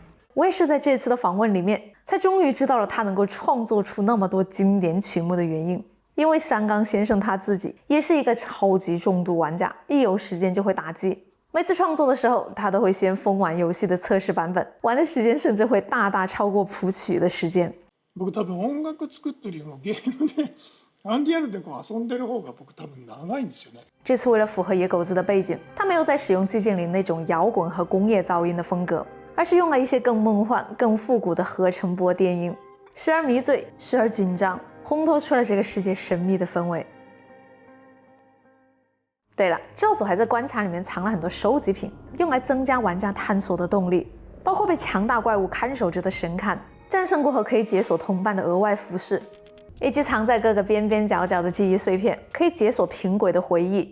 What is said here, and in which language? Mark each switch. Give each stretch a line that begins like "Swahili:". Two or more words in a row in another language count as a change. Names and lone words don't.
Chinese: 我也是在这次的访问里面才终于知道了他能够创作出那么多经典曲目的原因。因为山冈先生他自己也是一个超级重度玩家，一有时间就会打机。每次创作的时候，他都会先疯玩游戏的测试版本，玩的时间甚至会大大超过谱曲的时间。
Japanese: 僕多分音楽作ってるよりもゲームでアンリアルで遊んでる方が僕多分長いんですよね。
Chinese: 这次为了符合野狗子的背景，他没有再使用寂静岭那种摇滚和工业噪音的风格，而是用了一些更梦幻、更复古的合成波电音，时而迷醉，时而紧张，烘托出了这个世界神秘的氛围。对了，制作组还在关卡里面藏了很多收集品，用来增加玩家探索的动力，包括被强大怪物看守着的神龛，战胜过后可以解锁同伴的额外服饰，以及藏在各个边边角角的记忆碎片，可以解锁平轨的回忆。